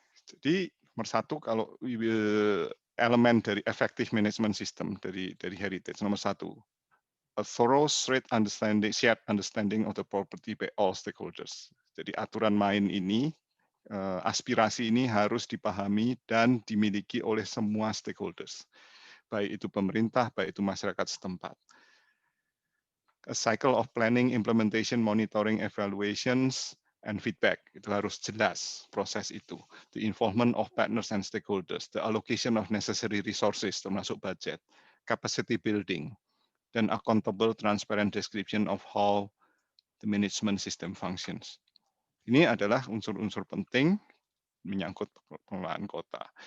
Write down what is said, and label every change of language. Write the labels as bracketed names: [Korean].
[Indonesian] Jadi nomor satu kalau elemen dari effective management system dari heritage nomor satu, [English] a thorough shared understanding of the property by all stakeholders. [Indonesian] Jadi aturan main ini, aspirasi ini harus dipahami dan dimiliki oleh semua stakeholders, baik itu pemerintah, baik itu masyarakat setempat. [English] A cycle of planning, implementation, monitoring, evaluations, and feedback. [Indonesian] Itu harus jelas proses itu. [English] The involvement of partners and stakeholders, the allocation of necessary resources, termasuk budget, capacity building, dan accountable, transparent description of how the management system functions. [Indonesian] Ini adalah unsur-unsur penting menyangkut pengelolaan kota.